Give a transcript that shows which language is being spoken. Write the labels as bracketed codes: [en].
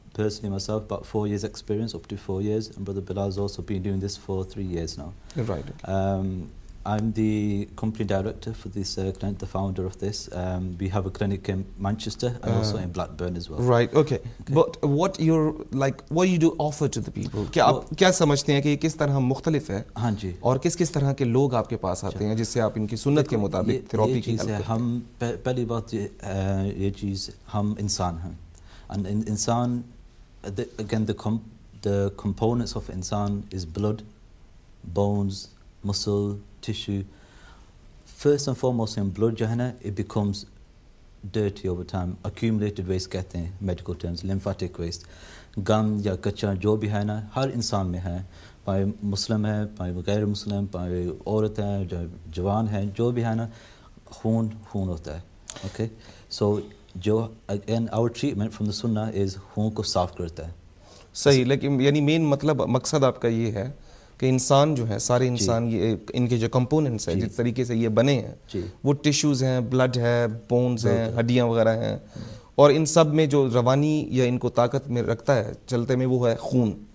[en] personally myself, about 4 years' experience, up to 4 years. And Brother Bilal has also been doing this for 3 years now. Right. Okay. I'm the company director for this clinic, the founder of this. We have a clinic in Manchester and also in Blackburn as well. Right, okay. But what you do offer to the people? [ur] کیا آپ کیا سمجھتے ہیں کہ یہ کس طرح مختلف ہے؟ ہاں جی. اور کس کس طرح کے لوگ آپ کے پاس آتے ہیں جس سے آپ ان کی سنت کے مطابق تھراپی کی حل کرتے ہیں؟ ہم پہلی بات یہ چیز, ہم انسان ہیں. [en] And انسان, again the components of انسان is blood, bones, muscle, tissue. First and foremost in blood [ur] جو ہے نا, [en] it becomes dirty over time. Accumulated waste [ur] کہتے ہیں [en] medical terms, lymphatic waste. [ur] گند یا کچرا جو بھی ہے نا ہر انسان میں ہے, پائے مسلم ہے, پائے غیر مسلم, پائے عورت ہے, جوان ہے, جو بھی ہے نا, خون ہوتا ہے. [en] Okay, so جو again our treatment from the Sunnah is [ur] خون کو صاف کرتا ہے. صحیح, لیکن یعنی مین مقصد آپ کا یہ ہے کہ انسان جو ہے, سارے انسان, یہ ان کے جو کمپوننٹس ہیں جس طریقے سے یہ بنے ہیں وہ ٹیشوز ہیں, بلڈ ہے, بونز ہیں, ہڈیاں وغیرہ ہیں, اور ان سب میں جو روانی یا ان کو طاقت میں رکھتا ہے چلتے میں وہ ہے خون.